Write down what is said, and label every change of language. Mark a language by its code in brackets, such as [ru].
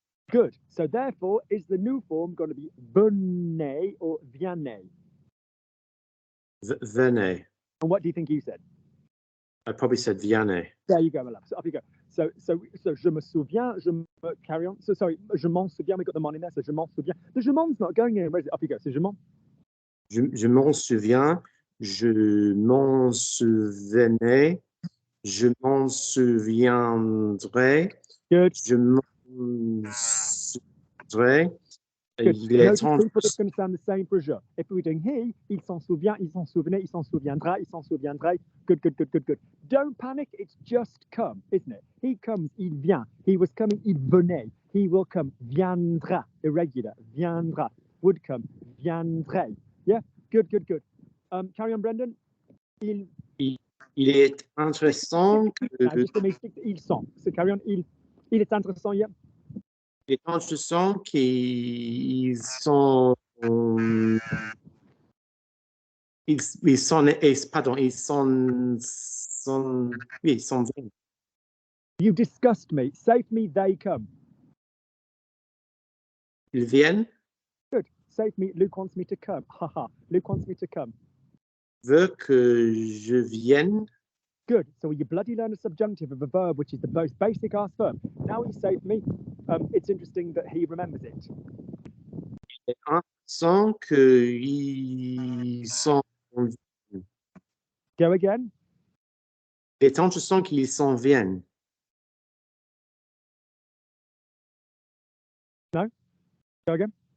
[en] Good. So therefore, is the nous form going to be venez or viennez? [fr] Venez. [en] And what do you think you said? I probably said viennez. There you go, my love. So off you go. So [fr] je me souviens, [en] carry on. So sorry, [fr] je m'en souviens, [en] we got the mon in there, so je m'en souviens. The je m'en's not going in. Where is it? Off you go. [fr] So je m'en. Je m'en souviens, je m'en souvenais, je m'en souviendrai. [en] Good. [fr] Je m'en souviendrai. [en] Notice people, it's going to sound the same for je. If we're doing he, [fr] il s'en souvient, il s'en souvenait, il s'en souviendra, il s'en souviendrait. [en] Good. Don't panic, it's just come, isn't it? He comes, [fr] il vient. [en] He was coming, [fr] il venait. [en] He will come, viendra. Irregular, viendra. Would come, viendrait. Yeah, good. Carry on, Brendan. [fr] Il est intéressant que... [en] Just let me stick to [fr] il sont. [en] So carry on, [fr] il est intéressant, [en] yeah. [fr] Il est intéressant qu'ils sont... Ils sont... [en] You disgust me. Say for me, they come. [fr] Ils viennent. [en] Good. Say for me, Luke wants me to come. Haha. Luke wants me to come. [fr] Veut que je vienne. [en] Good. So you bloody learn a subjunctive of a verb, which is the most basic ass verb. Now you say for me, it's interesting that he remembers it. [fr] Il est intéressant qu'ils sont... [en] Go again. [fr] Il est intéressant qu'ils s'en viennent. [en] No? Go again.